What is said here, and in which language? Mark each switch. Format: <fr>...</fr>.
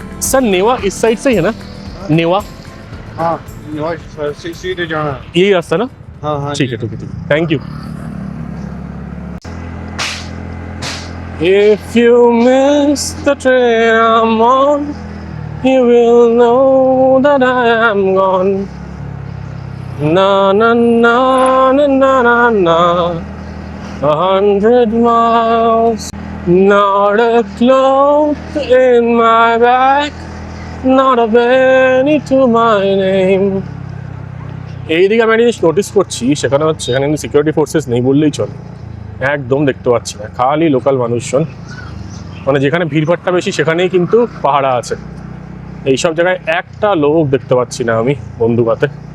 <hi>Sir नेवा इस side से ही है ना? नेवा हाँ सीधे जाना। यही रास्ता ना? हाँ हाँ ठीक है ठीक है ठीक है, thank you.</hi> <en>If you miss the train I'm on, you will know that I am gone. Na na na na na na na. 100 miles, not a cloth in my bag, not a penny to my name.</en> <bn>এইদিকে আমি একটা জিনিস notice করছি, সেখানে হচ্ছে এখানে কিন্তু security forces নেই বললেই চলে, একদম দেখতে পাচ্ছি না, খালি লোকাল মানুষজন। মানে যেখানে ভিড়ভাড়টা বেশি সেখানেই কিন্তু পাহারা আছে, এইসব জায়গায় একটা লোক দেখতে পাচ্ছি না আমি বন্দুক হাতে।</bn>